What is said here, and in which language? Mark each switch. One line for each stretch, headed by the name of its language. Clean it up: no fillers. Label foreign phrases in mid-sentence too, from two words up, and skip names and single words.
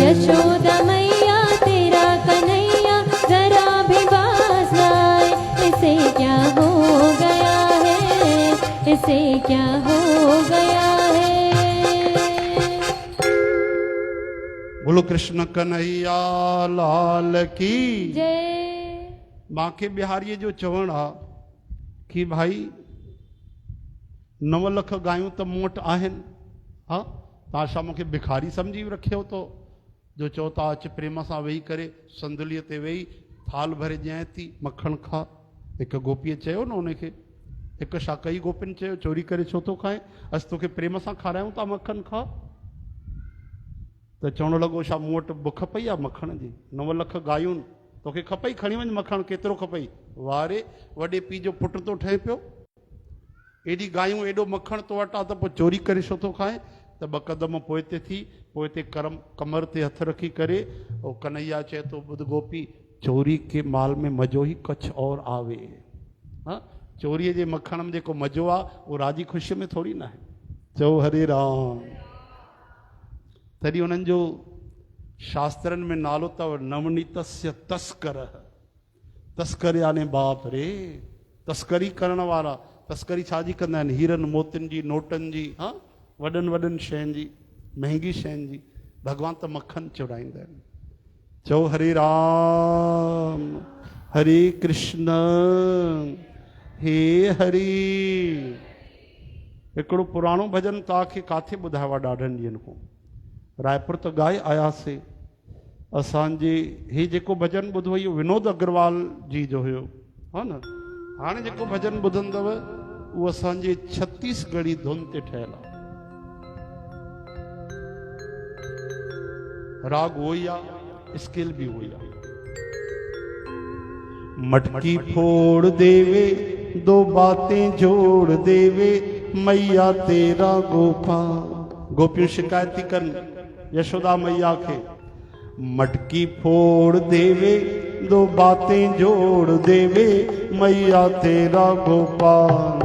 Hindi: यशोदा मैया तेरा कन्हैया जरा भी बाज न आए, इसे क्या हो गया है, इसे क्या हो गया है। बोलो कृष्ण कन्हैया लाल की जय।
Sindhi: मांखे बिहारी जो चवण आ कि भाई 9 लख गायूं तो मूं वटि आहिनि। हाँ तव्हां छा मूंखे भिखारी सम्झी रखियो तो जो चओ था अच प्रेम सां वेही करे संदुलीअ ते वेही थाल भरे ॾियां थी मखण खा। हिक गोपीअ चयो न उनखे, हिक शाकई गोपिन चयो चोरी करे छो थो खाए, अस तोखे प्रेम सां खारायूं था मक्खन खा। त चवण लॻो छा मूं वटि बुख पई आहे मखण जी, 9 लख गायूं तोखे खपई, खणी वञ मखण, केतिरो खपई। वारे वॾे पीउ जो पुटु थो ठहे पियो, एॾी गायूं एॾो मखण तो वटि आहे त पोइ चोरी करे छो थो खाए। त 2 कदम पोइ ते थी, पोइ ते कमर ते हथ रखी करे ओ कन्हैया चए थो ॿुध गोपी,
Hindi: चोरी के माल में मज़ो ई कुछ और आवे।
Sindhi: हाँ, चोरीअ जे मखण में जेको मज़ो आहे उहो राजी ख़ुशीअ में थोरी न आहे। चओ हरे राम। तॾहिं उन्हनि जो शास्त्रनि में नालो अथव
Sanskrit: नवनीतस्य तस्कर।
Sindhi: तस्कर यानी बाप रे, तस्करी करण वारा। तस्करी छाजी कंदा आहिनि? हीरनि मोतियुनि जी, नोटनि जी, हाँ, वॾनि वॾनि शयुनि जी, महांगी शयुनि जी। भॻवान त मक्खन चुराईंदा आहिनि। चओ हरे राम हरे कृष्ण हे हरि। हिकिड़ो पुराणो भॼन तव्हांखे काथे ॿुधायो आहे ॾाढनि ॾींहंनि खां, रायपुर त ॻाए आयासीं। असांजे हे जेको भॼन ॿुधो इहो विनोद अग्रवाल जी जो हुयो, हा न। हाणे जेको भॼन ॿुधंदव उहो असांजे छत्तीसगढ़ी धुन ते ठहियल आहे। राग उहो ई आहे, स्केल भी हुई।
Hindi: मटकी फोड़ देवे, 2 बातें जोड़ देवे, मैया तेरा गोपाल।
Sindhi: गोपियों शिकायत थी कन यशोदा मैया के,
Hindi: मटकी फोड़ देवे, 2 बातें जोड़ देवे, मैया तेरा गोपाल।